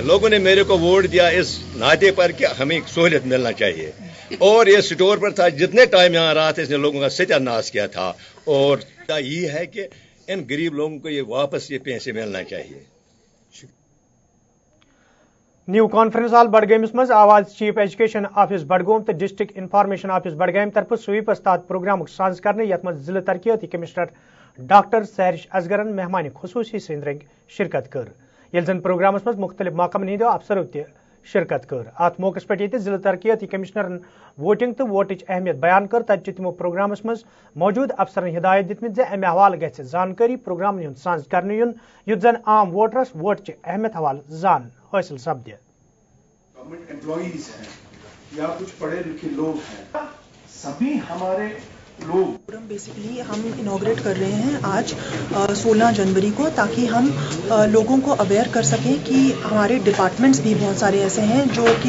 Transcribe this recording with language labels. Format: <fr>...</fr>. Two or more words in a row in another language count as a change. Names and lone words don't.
<hi>लोगों ने मेरे को वोट दिया इस नाते पर कि हमें सहूलियत मिलना चाहिए, और ये स्टोर पर था, जितने टाइम यहाँ रहा था इसने लोगों का सत्यानाश किया था, और ये है कि इन गरीब लोगों को ये वापस ये पैसे मिलना चाहिए।</hi> <ks>न्यू कॉन्फ्रेंस हॉल बडगमस मज आवाज चीफ एजुकेशन ऑफिस बडगोम तो डिस्ट्रिक्ट इंफॉर्मेशन ऑफिस बडगम तरफ स्वीपस तहत प्रोग्राम साज कर यथ मज जिला तरक्याती कमिश्नर डॉक्टर सैरिश असगरन मेहमान खसूसी सद रंग शिरकत कर, ये जन प्रोग्रामस मज मुख्तलिफ महकमन हंदो अफसरों त शिरकत कर। अत मौके पे जिला तरक्याती कमिश्नरन वोटिंग तो वोटच अहमियत बयान कर, तब तमो प्रोग्रामस मज मौजूद अफसरन हिदायत दितमित जे अमे हवाल गि जानकारी प्रोग्रामन हुंद साझ कर युथ जन आम वोटरस वोट अहमियत हवाल जान हासिल सपदे।</ks> <en>government employees</en> <hi>हैं या कुछ पढ़े लिखे लोग हैं, सभी हमारे लोग बेसिकली हम इनॉग्रेट कर रहे हैं आज 16 जनवरी को, ताकि हम लोगों को अवेयर कर सकें कि हमारे डिपार्टमेंट्स भी बहुत सारे ऐसे हैं जो कि</hi>